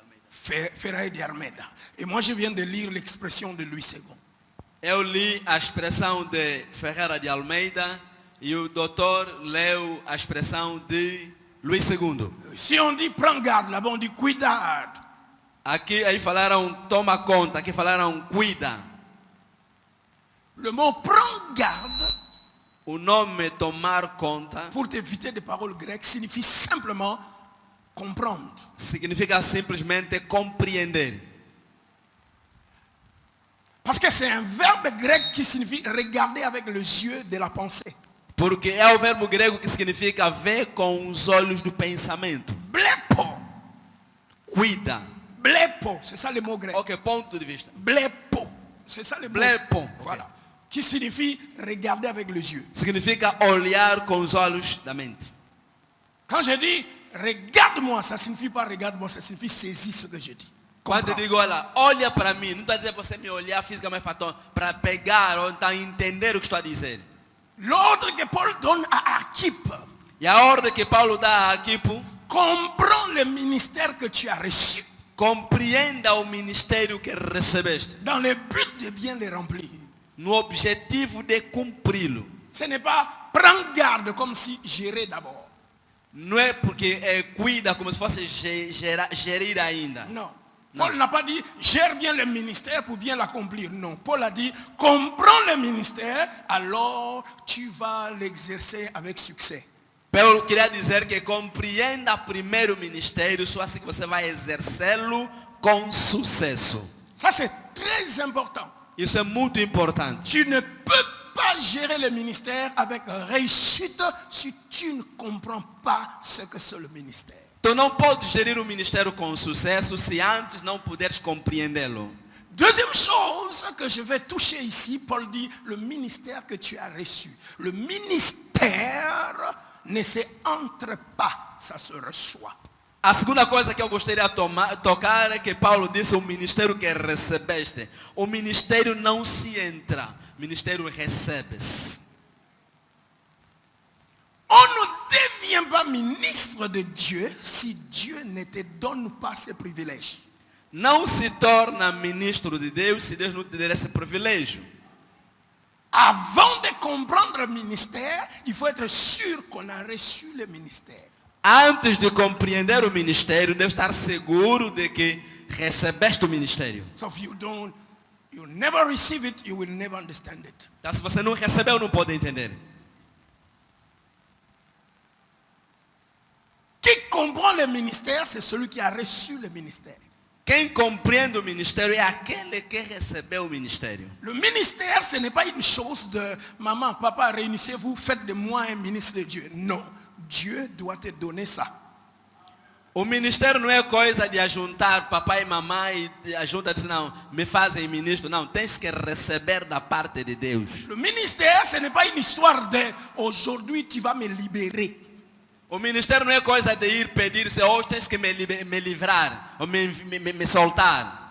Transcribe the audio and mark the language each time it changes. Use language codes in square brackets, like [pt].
[fr] Ferreira de Almeida. Et moi je viens de lire l'expression de Louis II. [pt] Eu li a expressão de Ferreira de Almeida e o doutor leu a expressão de Luís II. [fr] Si on dit prends garde, là-bas on dit cuidado. [pt] Aqui aí falaram toma conta, aqui falaram cuida. [fr] Le mot prends garde, [pt] O nome tomar conta [fr] pour éviter des paroles grecques, signifie simplement comprendre. [pt] significa simplesmente compreender. [fr] Parce que c'est un verbe grec qui signifie regarder avec les yeux de la pensée. [pt] Porque é o verbo grego que significa ver com os olhos do pensamento. [fr] Blepo. [pt] Cuida. [fr] Blepo, c'est ça le mot grec. [pt] Ok, ponto de vista. [fr] Blepo, c'est ça le mot. Blepo. Voilà. Qui signifie regarder avec les yeux. [pt] Significa olhar com os olhos da mente. [fr] Quand je dis regarde-moi, ça ne signifie pas regarde-moi, ça signifie saisis ce que je dis. [pt] Quando eu digo, olha para mim, não está dizendo para você me olhar fisicamente para pegar ou então entender o que estou a dizer. [fr] L'ordre que Paul donne à Archippe, [pt] E a ordem que Paulo dá a Arquipo, [fr] comprends le ministère que tu as reçu [pt] compreenda o ministério que recebeste, [fr] dans le but de bien le remplir. [pt] no objetivo de cumpri-lo. [fr] Ce n'est pas prendre garde comme si gérer d'abord. [pt] Não é porque cuida como se fosse gerir ainda. [fr] Non. Paul n'a pas dit gère bien le ministère pour bien l'accomplir. Non. Paul a dit comprends le ministère, alors tu vas l'exercer avec succès. [pt] Paulo queria dizer que compreenda primeiro o ministério, só assim que você vai exercê-lo com sucesso. [fr] Ça c'est très important. [pt] Isso é muito importante. [fr] Tu ne peux pas gérer le ministère avec réussite si tu ne comprends pas ce que c'est le ministère. [pt] Tu não podes gerir o ministério com sucesso se antes não puderes compreendê-lo. [fr] Deuxième chose que je vais toucher ici, Paul dit le ministère que tu as reçu. Le ministère ne se entre pas, ça se reçoit. [pt] A segunda coisa que eu gostaria de tocar é que Paulo disse o ministério que recebeste. O ministério não se entra, o ministério recebe-se. [fr] On ne devient pas ministre de Dieu si Dieu ne te donne pas ce privilège. [pt] Não se torna ministro de Deus se Deus não te der esse privilégio. [fr] Avant de comprendre le ministère, il faut être sûr qu'on a reçu le ministère. [pt] Antes de compreender o ministério, deve estar seguro de que recebeste o ministério. [en] So if you don't, you never receive it, you will never understand it. [pt] Então, se você não recebeu, não pode entender. [fr] Qui comprend le ministère, c'est celui qui a reçu le ministère. [pt] Quem compreende o ministério é aquele que recebeu o ministério. [fr] Le ministère, ce n'est pas une chose de maman, papa, réunissez-vous, faites de moi un ministre de Dieu. Non, Dieu doit te donner ça. [pt] O ministério não é coisa de ajuntar papai e mamãe e ajunta diz não, me fazem ministro. Não, tens que receber da parte de Deus. [fr] Le ministère, ce n'est pas une histoire de aujourd'hui tu vas me libérer. [pt] O ministério não é coisa de ir pedir, se hoje tens que me livrar, ou me soltar.